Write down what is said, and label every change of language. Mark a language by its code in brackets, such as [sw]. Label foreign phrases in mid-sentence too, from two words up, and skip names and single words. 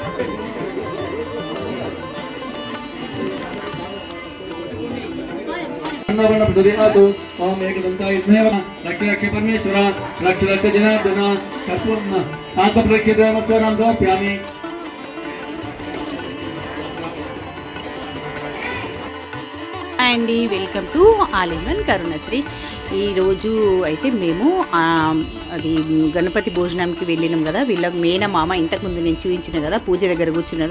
[sa] ओम एकदंताय विद्महे रक्ष रक्ष परमेश्वर रक्ष रक्ष जनार्दन कर्पूर्ण शांत रक्षित मत्वराम समर्पयामि. [en] అండి, welcome to All in One కరుణశ్రీ. [te] ఈరోజు అయితే మేము అది గణపతి భోజనానికి వెళ్ళినాం కదా. వీళ్ళ మేనమామ, ఇంతకుముందు నేను చూపించిన కదా, పూజ దగ్గర కూర్చున్నారు.